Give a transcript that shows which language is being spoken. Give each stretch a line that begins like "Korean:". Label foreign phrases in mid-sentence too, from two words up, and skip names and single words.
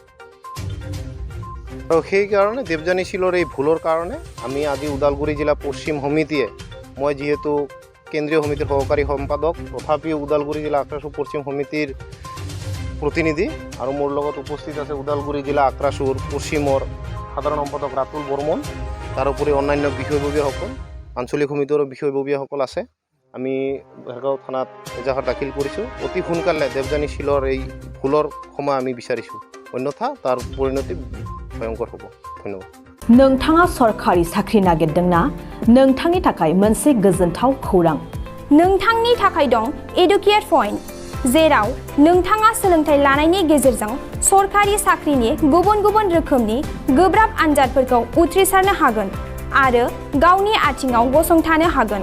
Assamese: আৰু সেইকাৰণে দেবজানী শীলৰ এই ভুলৰ কাৰণে আমি আজি ওদালগুৰি জিলা পশ্চিম সমিতিয়ে, মই যিহেতু কেন্দ্ৰীয় সমিতিৰ সহকাৰী সম্পাদক তথাপিও ওদালগুৰি জিলা আক্ৰাসু পশ্চিম সমিতিৰ প্ৰতিনিধি আৰু মোৰ লগত উপস্থিত আছে ওদালগুৰি জিলা আক্ৰাসুৰ পশ্চিমৰ সাধাৰণ সম্পাদক ৰাতুল বৰ্মন, তাৰোপৰি অন্যান্য বিষয়ববীয়াসকল আঞ্চলিক সমিতিৰ বিষয়ববীয়াসকল আছে। আমি ভেৰগাঁও থানাত এজাহাৰ দাখিল কৰিছোঁ। অতি সোনকালে দেবজানী শীলৰ এই ভুলৰ ক্ষমা আমি বিচাৰিছোঁ, অন্যথা তাৰ পৰিণতি ভয়ংকৰ হ'ব। ধন্যবাদ।
Bodo: नोंथाङा सरकारि साख्रि नागिरदोंना? नोंथांनि थाखाय मोनसे गोजोनथाव खौरां। नोंथांनि थाखाय दं एडुकेट पइन्ट, जेराव नोंथाङा सोलोंथाइ लानायनि गेजेरजों सरकारि साख्रिनि गुबुन गुबुन रोखोमनि गोब्राब आनजादफोरखौ उथ्रिसारनो हागोन आरो गावनि आथिङाव गसंथानो हागोन।